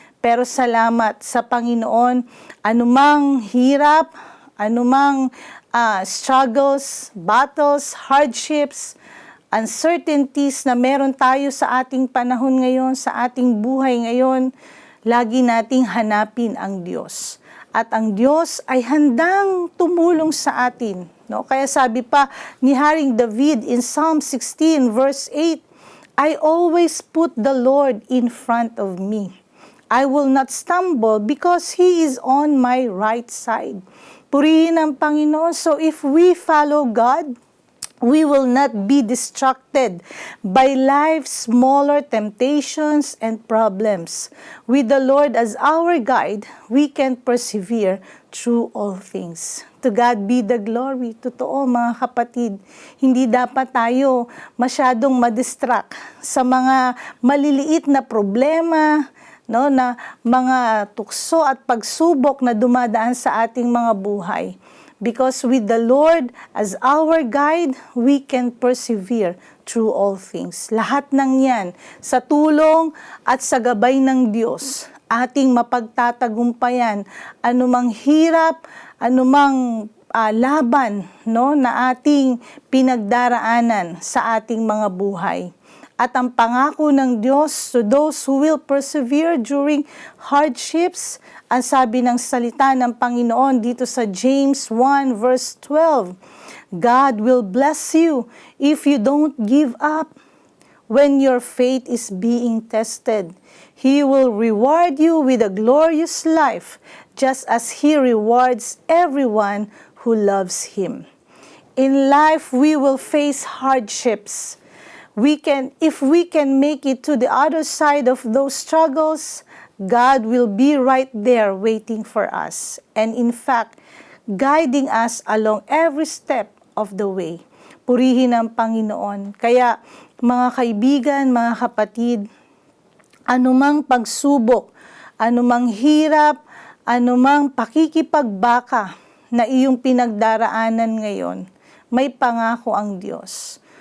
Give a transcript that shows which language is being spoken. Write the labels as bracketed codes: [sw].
[tl] Pero salamat sa Panginoon, anumang hirap, anumang [en] struggles, battles, hardships, uncertainties [tl] na meron tayo sa ating panahon ngayon, sa ating buhay ngayon, lagi nating hanapin ang Diyos. At ang Diyos ay handang tumulong sa atin. No? Kaya sabi pa ni Haring [en] David in Psalm 16 verse 8, I always put the Lord in front of me. I will not stumble because He is on my right side. [tl] Purihin ang Panginoon. [en] So if we follow God, we will not be distracted by life's smaller temptations and problems. With the Lord as our guide, we can persevere through all things. To God be the glory. [tl] Totoo mga kapatid, hindi dapat tayo masyadong madistract sa mga maliliit na problema, no, na mga tukso at pagsubok na dumadaan sa ating mga buhay. [en] Because with the Lord as our guide, we can persevere through all things. [tl] Lahat ng yan, sa tulong at sa gabay ng Diyos, ating mapagtatagumpayan anumang hirap, anumang laban, no, na ating pinagdaraanan sa ating mga buhay. At ang pangako ng Diyos [en] to those who will persevere during hardships, [tl] ang sabi ng salita ng Panginoon dito sa James 1 verse 12, [en] God will bless you if you don't give up. When your faith is being tested, He will reward you with a glorious life, just as He rewards everyone who loves Him. In life, we will face hardships. If we can make it to the other side of those struggles, God will be right there waiting for us. And in fact, guiding us along every step of the way. [tl] Purihin ang Panginoon. Kaya mga kaibigan, mga kapatid, anumang pagsubok, anumang hirap, anumang pakikipagbaka na iyong pinagdaraanan ngayon, may pangako ang Diyos.